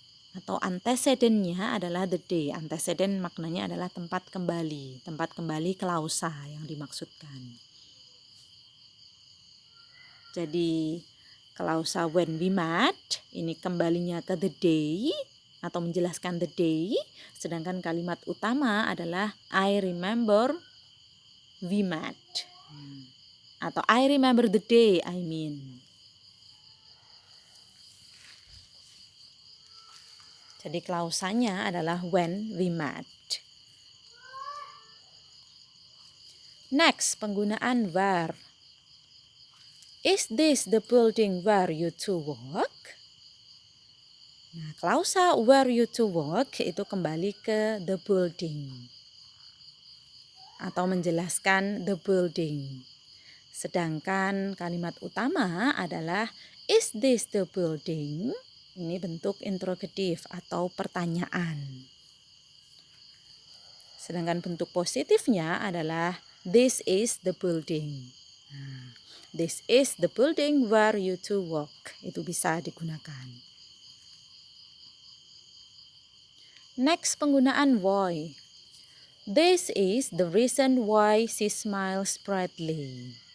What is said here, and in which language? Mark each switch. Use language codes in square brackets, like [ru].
[id] Atau antecedennya adalah the day. Antecedent maknanya adalah tempat kembali klausa yang dimaksudkan. Jadi klausa [en] when we met [id] ini kembalinya ke [en] the day [id] atau menjelaskan the day, sedangkan kalimat utama adalah [en] I remember we met. Atau I remember the day, I mean. [id] Jadi klausanya adalah when we met. Next, penggunaan where. [en] Is this the building where you two work? [id] Nah, klausa [en] where you two work [id] itu kembali ke [en] the building [id] atau menjelaskan the building. Sedangkan kalimat utama adalah [en] is this the building? [id] Ini bentuk interrogatif atau pertanyaan. Sedangkan bentuk positifnya adalah [en] this is the building. [id] Nah, [en] this is the building where you two work. [id] Itu bisa digunakan. [en] Next, [id] penggunaan [en] why. This is the reason why she smiles brightly.